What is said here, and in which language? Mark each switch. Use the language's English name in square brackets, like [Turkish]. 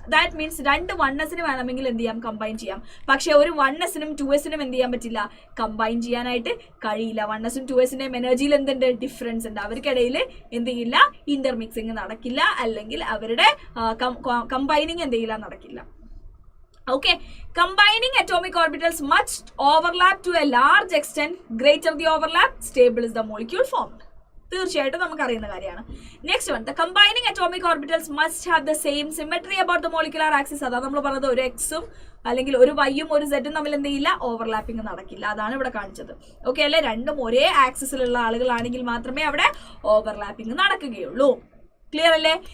[Malayalam] That means 2 1sന് വേണമെങ്കിൽ എന്ത് ചെയ്യാം, കമ്പൈൻ ചെയ്യാം. പക്ഷെ ഒരു 1sനും 2sനും എന്ത് ചെയ്യാൻ പറ്റില്ല, കമ്പൈൻ ചെയ്യാനായിട്ട് കഴിയില്ല. 1sനും 2sന്റെയും എനർജിയിൽ എന്തുണ്ട്, ഡിഫറൻസ് ഉണ്ട്. അവർക്കിടയിൽ എന്ത് ചെയ്യില്ല, ഇന്റർമിക്സിങ് നടക്കില്ല, അല്ലെങ്കിൽ അവരുടെ കമ്പൈനിങ് എന്ത് ചെയ്യില്ല, നടക്കില്ല. [English] Okay, combining atomic orbitals must overlap to a large extent. Greater the overlap, stable is the molecule formed. [Malayalam] തീർച്ചയായിട്ടും നമുക്ക് അറിയുന്ന കാര്യമാണ്. [English] Next one, the combining atomic orbitals must have the same symmetry about the molecular axis. [Malayalam] അതാണ് നമ്മൾ പറഞ്ഞത്, ഒരു എക്സും അല്ലെങ്കിൽ ഒരു വൈയും ഒരു സെറ്റും തമ്മിൽ എന്ത് ചെയ്യില്ല, ഓവർലാപ്പിംഗ് നടക്കില്ല. അതാണ് ഇവിടെ കാണിച്ചത്. ഓക്കെ അല്ലെ? രണ്ടും ഒരേ ആക്സിസിലുള്ള ആളുകളാണെങ്കിൽ മാത്രമേ അവിടെ ഓവർലാപ്പിംഗ് നടക്കുകയുള്ളൂ. ക്ലിയർ അല്ലേ?